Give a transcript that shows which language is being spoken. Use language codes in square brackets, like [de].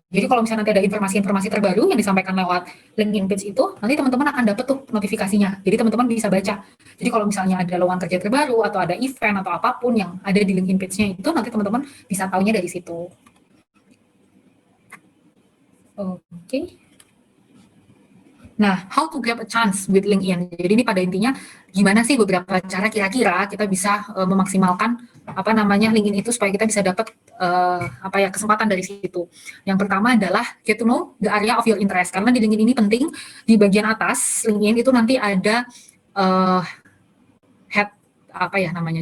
[id] Jadi kalau misalnya nanti ada informasi-informasi terbaru yang disampaikan lewat LinkedIn page itu, nanti teman-teman akan dapat tuh notifikasinya. Jadi teman-teman bisa baca. Jadi kalau misalnya ada lowongan kerja terbaru atau ada event atau apapun yang ada di LinkedIn page-nya itu, nanti teman-teman bisa taunya dari situ. Oke. [en] Nah, how to grab a chance with LinkedIn. [id] Jadi ini pada intinya gimana sih beberapa cara kira-kira kita bisa memaksimalkan apa namanya LinkedIn itu supaya kita bisa dapat kesempatan dari situ. Yang pertama adalah [en] get to know the area of your interest. [id] Karena di LinkedIn ini penting di bagian atas LinkedIn itu nanti ada head apa ya namanya.